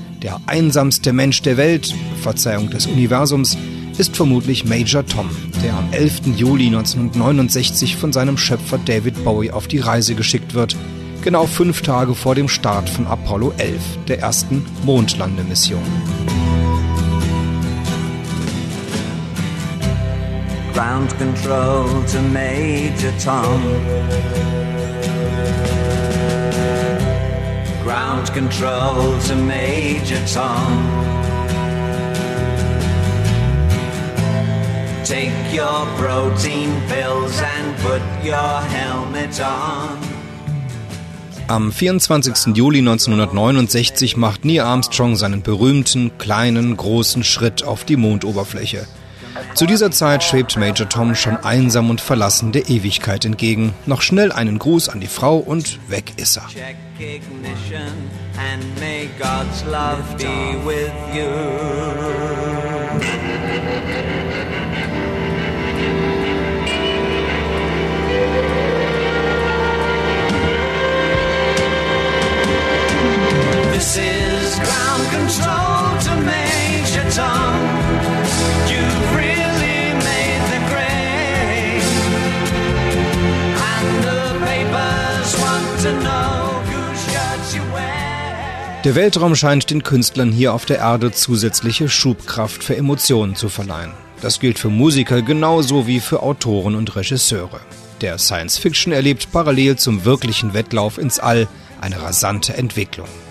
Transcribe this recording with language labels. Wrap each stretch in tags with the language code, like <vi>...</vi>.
<de>Der einsamste Mensch der Welt, Verzeihung des Universums, ist vermutlich Major Tom, der am 11. Juli 1969 von seinem Schöpfer David Bowie auf die Reise geschickt wird. Genau 5 Tage vor dem Start von Apollo 11, der ersten Mondlandemission.</de> <en>ground control to Major Tom. Ground control to Major Tom. Take your protein pills and put your helmet on.</en> <de>Am 24. Juli 1969 macht Neil Armstrong seinen berühmten kleinen, großen Schritt auf die Mondoberfläche. Zu dieser Zeit schwebt Major Tom schon einsam und verlassen der Ewigkeit entgegen. Noch schnell einen Gruß an die Frau und weg ist er.</de> <en>Check ignition and may God's love be with you. This is ground control to Major Tom. You've really made the grade. And the papers want to know whose shirts you wear.</en> <de>Der Weltraum scheint den Künstlern hier auf der Erde zusätzliche Schubkraft für Emotionen zu verleihen. Das gilt für Musiker genauso wie für Autoren und Regisseure. Der Science Fiction erlebt parallel zum wirklichen Wettlauf ins All eine rasante Entwicklung.</de>